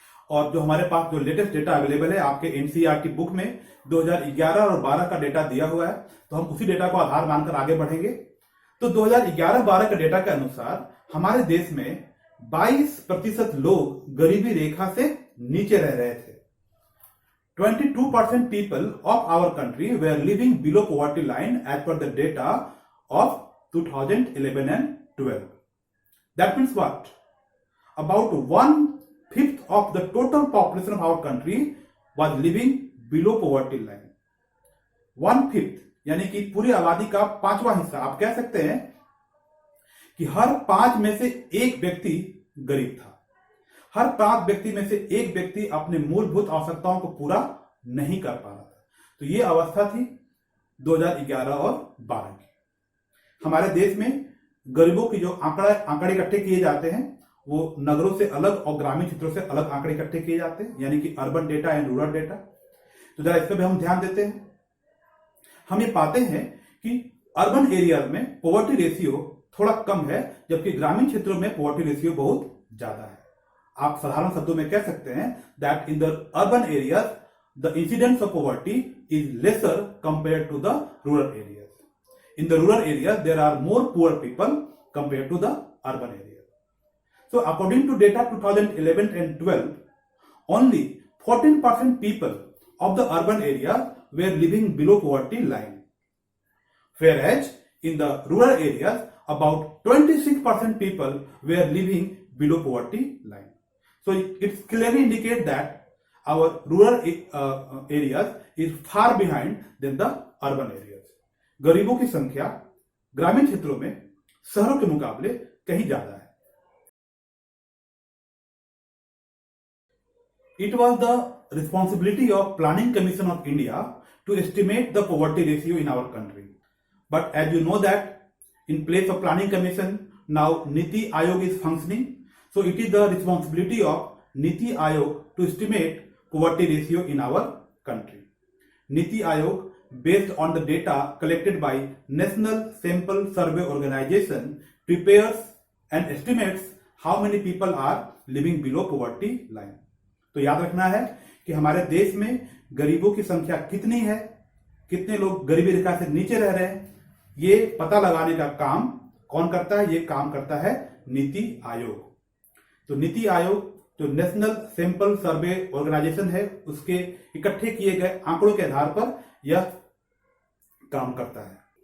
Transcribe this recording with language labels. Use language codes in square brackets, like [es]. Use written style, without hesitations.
[hi] और जो हमारे पास जो लेटेस्ट डेटा अवेलेबल है आपके एनसीईआरटी बुक में 2011 और 12 का डेटा दिया हुआ है, तो हम उसी डेटा को आधार मानकर आगे बढ़ेंगे। तो 2011-12 के डेटा के अनुसार हमारे देश में 22% लोग गरीबी रेखा से नीचे रह रहे थे। [en] 22% people of our country were living below poverty line as per the data of 2011 and 12. That means what? About 1/5 of the total population of our country was living below poverty line. [hi] 1/5 यानी कि पूरी आबादी का 5वां हिस्सा। आप कह सकते हैं कि हर 5 में से एक व्यक्ति गरीब था। हर 5 व्यक्ति में से एक व्यक्ति अपने मूलभूत आवश्यकताओं को पूरा नहीं कर पा रहा था। तो ये अवस्था थी 2011 और 12 की। हमारे देश में गरीबों की जो आंकड़े इकट्ठे किए जाते हैं वो नगरों से अलग और ग्रामीण क्षेत्रों से अलग आंकड़े इकट्ठे किए जाते हैं, यानी कि [en] Urban data and rural data. [hi] तो जरा इस पर भी हम ध्यान देते हैं। हम ये पाते हैं कि अर्बन एरिया में पॉवर्टी रेशियो थोड़ा कम है, जबकि ग्रामीण क्षेत्रों में पॉवर्टी रेशियो बहुत ज्यादा है। आप साधारण शब्दों में कह सकते हैं [en] That in the urban areas the incidence of poverty is lesser compare to the rural areas. In the rural areas there are more poor people compare to the urban areas. So according to data 2011 and 12, only 14% people of the urban area were living below poverty line, whereas in the rural areas about 26% people were living below poverty line. So it clearly indicates that our rural areas is far behind than the urban areas. [hi] गरीबों की संख्या ग्रामीण क्षेत्रों में शहरों के मुकाबले कहीं ज्यादा है। [en] It was the responsibility of Planning Commission of India to estimate the poverty ratio in our country. But as you know that in place of Planning Commission, now Niti Aayog is functioning. So it is the responsibility of Niti Aayog to estimate poverty ratio in our country. Niti Aayog, based on the data collected by National Sample Survey Organization, prepares and estimates how many people are living below poverty line. [hi] तो याद रखना है कि हमारे देश में गरीबों की संख्या कितनी है, कितने लोग गरीबी रेखा से नीचे रह रहे हैं, ये पता लगाने का काम कौन करता है? ये काम करता है नीति आयोग। तो नीति आयोग जो नेशनल सैंपल सर्वे ऑर्गेनाइजेशन है, उसके इकट्ठे किए गए आंकड़ों के आधार पर यह काम करता है।